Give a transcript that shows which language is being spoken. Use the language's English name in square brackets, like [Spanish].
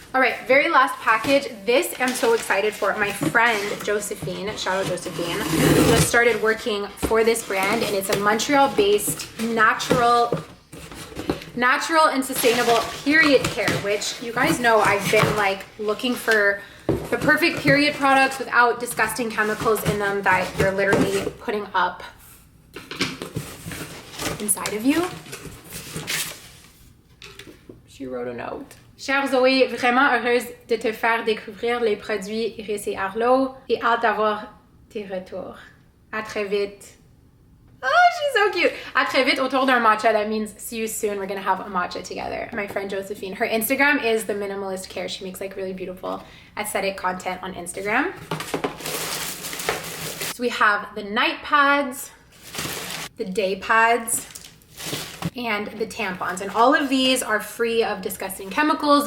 [English] All right, very last package. This I'm so excited for. My friend Josephine, shout out Josephine, just started working for this brand and it's a Montreal-based natural and sustainable period care, which you guys know I've been like looking for the perfect period products without disgusting chemicals in them that you're literally putting up inside of you. She wrote a note. [French] Chère Zoé, vraiment heureuse de te faire découvrir les produits Iris et Arlo et hâte d'avoir tes retours. À très vite. [English] Oh, she's so cute. [French] À très vite autour d'un matcha. [English] That means see you soon. We're gonna have a matcha together. My friend Josephine. Her Instagram is The Minimalist Care. She makes like really beautiful aesthetic content on Instagram. So we have the night pads, the day pads, and the tampons, and all of these are free of disgusting chemicals.